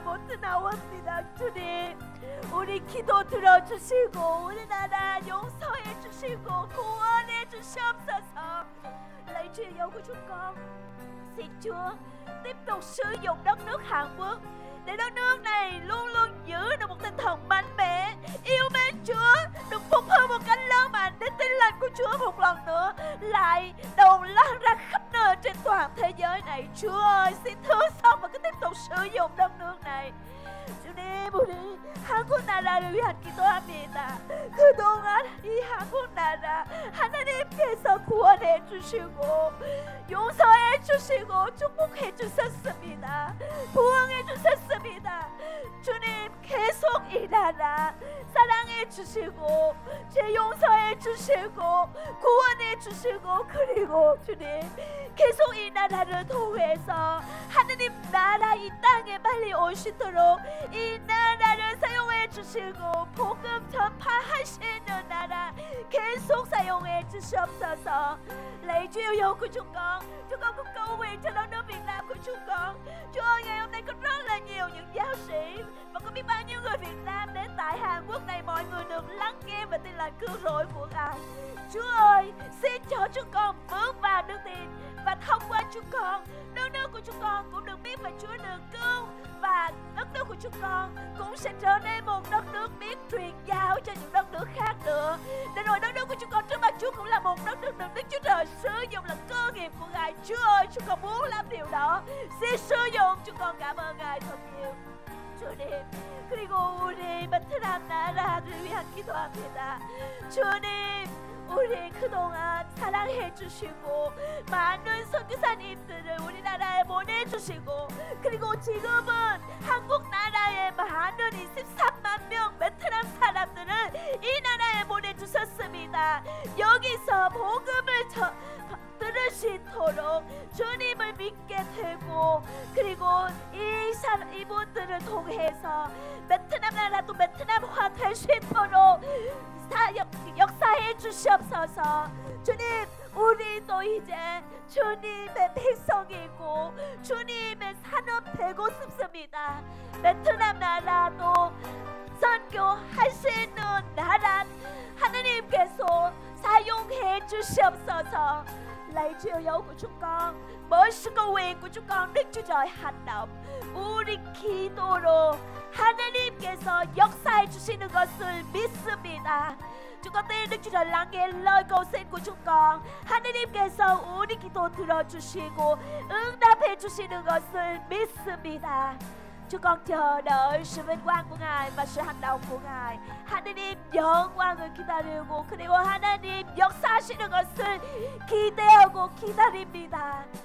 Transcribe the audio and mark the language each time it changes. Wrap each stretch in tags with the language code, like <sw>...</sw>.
<ko>못 나옵니다. 주님, 우리 기도 들어주시고 우리나라 용서해 주시고 구원해 주시옵소서.</ko> <vi>Lạy Chúa yêu của chúng con, xin Chúa tiếp tục sử dụng đất nước Hàn Quốc để đất nước này luôn luôn giữ được một tinh thần mạnh mẽ, yêu mến Chúa, được phục hưng một cách lớn mạnh để tin lành của Chúa một lần nữa lại đầu lan ra khắp nơi trên toàn thế giới này. Chúa ơi, xin thương xót và cứ tiếp tục sử dụng đất nước này.</vi> <ko>주님, 우리 한국 나라를 위한 기도합니다. 그동안 이 한국 나라 하나님께서 구원해 주시고 용서해 주시고 축복해 주셨습니다. 부흥해 주셨습니다. 주님, 계속 이 나라 사랑해 주시고 죄 용서해 주시고 구원해 주시고, 그리고 주님 계속 이 나라를 통해서 하느님 나라 이 땅에 빨리 오시도록 이 나라를 사용해 주시고 복음 전파하시는 나라 계속 사용해 주시옵소서.</ko> <vi>Lạy Chúa yêu dấu của chúng con cũng cầu nguyện cho đất nước Việt Nam của chúng con. Chúa ơi, ngày hôm nay có rất là nhiều những giáo sĩ và có biết bao nhiêu người Việt Nam đến tại Hàn Quốc này, mọi người được lắng nghe và tin lành cứu rỗi của Ngài. Chúa ơi, xin cho chúng con bước vào đức tin và thông qua chúng con, đất nước của chúng con cũng được biết về Chúa được cứu, và đất nước của chúng con cũng sẽ trở nên một đất nước biết truyền giáo cho những đất nước khác nữa. Để rồi đất nước của chúng con trước mặt Chúa cũng là một đất nước được Đức Chúa Trời sử dụng là cơ nghiệp của Ngài. Chúa ơi, chúng con muốn làm điều đó. Xin sử dụng, chúng con cảm ơn Ngài thật nhiều.</vi> <ko>주님, 그리고 우리 베트남 나라를 위한 기도합니다. 주님, 우리 그동안 사랑해 주시고 많은 선교사님들을 우리나라에 보내주시고, 그리고 지금은 한국 나라에 많은 23만 명 베트남 사람들을 이 나라에 보내주셨습니다. 여기서 복음을 들으시도록 주님을 믿게 되고, 그리고 이분들을 통해서 베트남 나라도 베트남화 될 수 있도록 역사해 주시옵소서. 주님, 우리도 이제 주님의 백성이고 주님의 산업 되고 싶습니다. 베트남 나라도 선교할 수 있는 나라 하나님께서 사용해 주시옵소서.</ko> <vi>Lạy Chúa yêu dấu của chúng con, bởi sự cầu nguyện của chúng con, Đức Chúa Trời hành động.</vi> <ko>우리 기도로 하나님께서 역사해 주시는 것을 믿습니다.</ko> <vi>chúng con tin Đức Chúa Trời lắng nghe lời cầu xin của chúng con.</vi> <ko>하나님께서 우리 기도 들어주시고 응답해 주시는 것을 믿습니다.</ko> <vi>Chúng con chờ đợi sự vinh quang của Ngài và sự hành động của Ngài.</vi> <ko>하나님 영광을 기다리고, 그리고 하나님 역사하시는 것을 기대하고 기다립니다.</ko>